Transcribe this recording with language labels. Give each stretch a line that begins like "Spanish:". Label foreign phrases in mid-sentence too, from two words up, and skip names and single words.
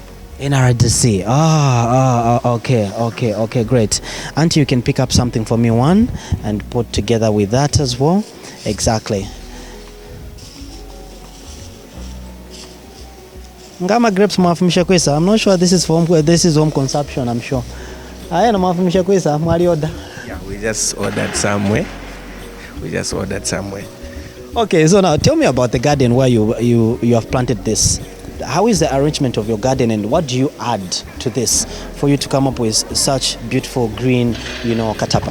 English: NRDC. Okay, great. Auntie, you can pick up something for me, one, and put together with that as well. Exactly.
Bemba: Ngama grapes mafumisha kwesa.
English: I'm not sure this is home consumption, I'm sure.
Bemba: Aya na mafumisha kwesa, mwali order.
English: Yeah, we just ordered somewhere. Okay, so now tell me about the garden where you have planted this. How is the arrangement of your garden, and what do you add to this for you to come up with such beautiful green, katapa?